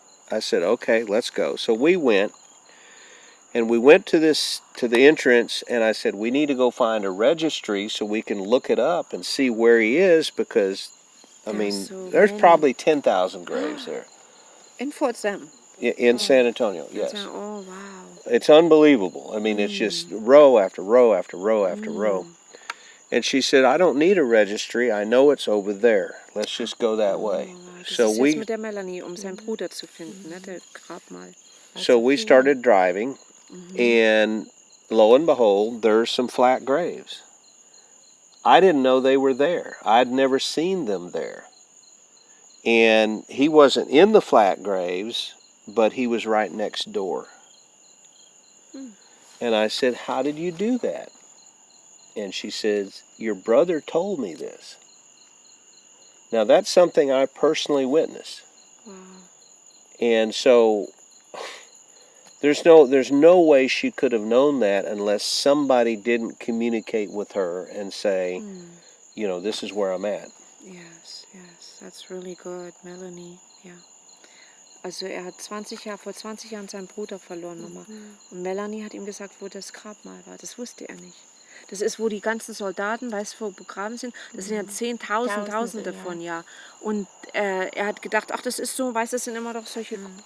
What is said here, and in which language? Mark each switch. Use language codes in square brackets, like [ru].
[en] I said, okay, let's go. So we went, and we went to the entrance, and I said, we need to go find a registry so we can look it up and see where he is, because, I mean, so there's many. probably 10,000 graves there. In Fort Sam. In San Antonio, yes. Oh, wow. It's unbelievable. I mean, it's just row after row after row after row. And she said, I don't need a registry. I know it's over there. Let's just go that way. [de] Das [en] So [de] ist [en] we [de] jetzt mit der Melanie, seinen Bruder zu finden, ne, der Grabmal. [en] so we started driving, and lo and behold, there's some flat graves. I didn't know they were there. I'd never seen them there. And he wasn't in the flat graves, but he was right next door. And I said, how did you do that? And she says, your brother told me this. Now that's something I personally witnessed. Wow. And so there's no way she could have known that unless somebody didn't communicate with her and say, you know, this is where I'm at. Yes, that's really good, Melanie, ja. [de] Also er hat vor 20 Jahren seinen Bruder verloren, Mama. Und Melanie hat ihm gesagt, wo das Grabmal war. Das wusste er nicht. Das ist, wo die ganzen Soldaten, weißt du, wo begraben sind. Das sind ja Tausende von, ja. Und er hat gedacht, ach, das ist so, weißt du, das sind immer doch solche